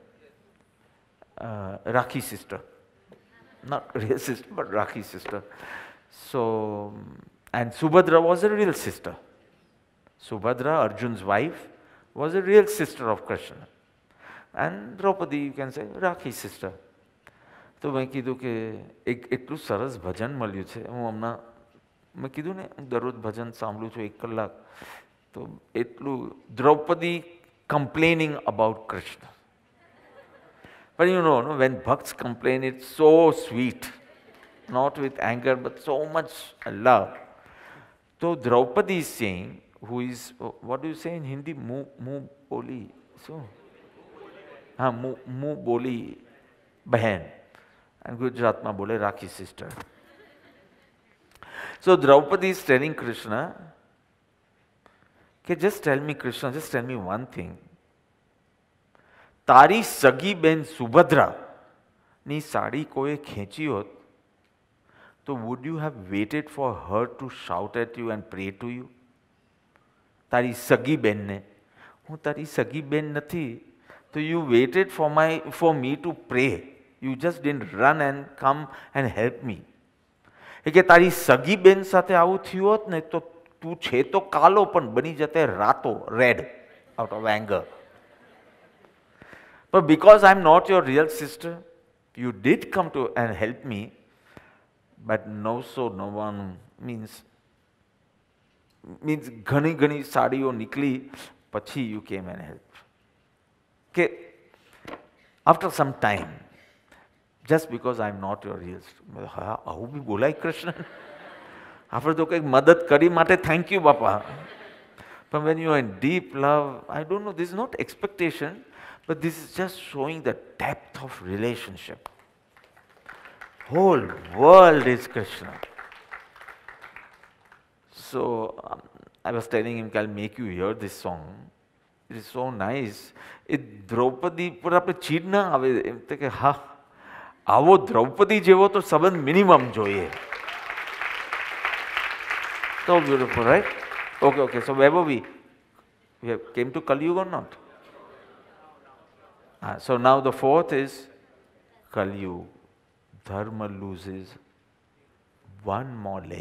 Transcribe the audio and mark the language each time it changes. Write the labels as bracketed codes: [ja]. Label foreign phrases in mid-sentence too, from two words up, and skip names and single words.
[en] Rakhi sister. Not real sister, but Rakhi sister. So, and Subhadra was a real sister. Subhadra, Arjun's wife, was a real sister of Krishna. And Draupadi, you can say, Rakhi sister. [gu] તો મેં કીધું કે એક એટલું સરસ ભજન મળ્યું છે, હું હમણાં મેં કીધું ને દરરોજ ભજન સાંભળું છું 1 કલાક, તો એટલું દ્રૌપદી [en] complaining about Krishna. But you know, no, when bhakts complain, it's so sweet, not with anger, but so much love. So Draupadi is saying, who is, what do you say in Hindi? [hi] मुँह बोली. So, मुँह बोली बहन. [en] And [gu] ગુજરાત માં બોલે [en] Rakhi sister. So Draupadi is telling Krishna, okay, just tell me, Krishna, just tell me one thing. [gu] તારી સગી બેન સુભદ્રા ની સાડી કોઈએ ખેંચી હોત, તો [en] would you have waited for her to shout at you and pray to you? [gu] તારી સગી બેનને, હું તારી સગી બેન નથી, [en] so you waited for me to pray. You just didn't run and come and help me. [gu] કે તારી સગી બેન સાથે આવું થયું હોત ને, તો તું છે તો કાલો પણ બની જતે રાતો, [en] red, out of anger. But because I'm not your real sister, you did come to and help me, but no so no one means [gu] ઘણી ઘણી સાડીઓ નિકલી, પછી [en] you came and helped. Okay, after some time, just because I'm not your real sister, [gu] આવું બી બોલાય કૃષ્ણ? આપણે તો કંઈક મદદ કરી માટે [en] thank you [gu] બાપા. [en] But when you are in deep love, I don't know, this is not expectation, but this is just showing the depth of relationship. Whole world is Krishna. So I was telling him, I'll make you hear this song. It is so nice. It [gu] Draupadi પર આપણે ચીડ ના આવે, એમ તો કે હા આવો દ્રૌપદી જેવો તો સંબંધ મિનિમમ જોઈએ. [en] So beautiful, right? Okay, so where were we? We have came to Kali Yuga or not? So now the fourth is Kali Yuga. Dharma loses one more leg.